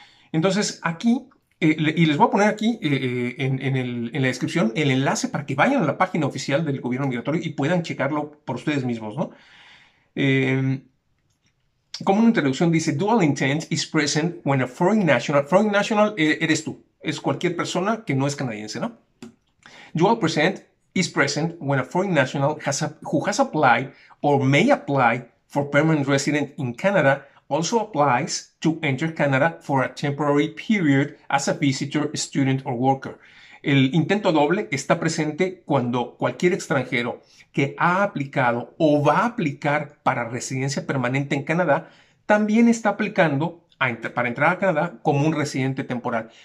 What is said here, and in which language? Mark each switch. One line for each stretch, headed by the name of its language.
Spanish: Entonces aquí, y les voy a poner aquí en la descripción el enlace para que vayan a la página oficial del gobierno migratorio y puedan checarlo por ustedes mismos, ¿no? Como una introducción dice,
English: dual intent is present when a foreign national
Spanish: eres tú, es cualquier persona que no es canadiense, ¿no?
English: Dual present is present when a foreign national who has applied or may apply for permanent resident in Canada also applies to enter Canada for a temporary period as a visitor, student or worker.
Spanish: El intento doble está presente cuando cualquier extranjero que ha aplicado o va a aplicar para residencia permanente en Canadá también está aplicando para entrar a Canadá como un residente temporal.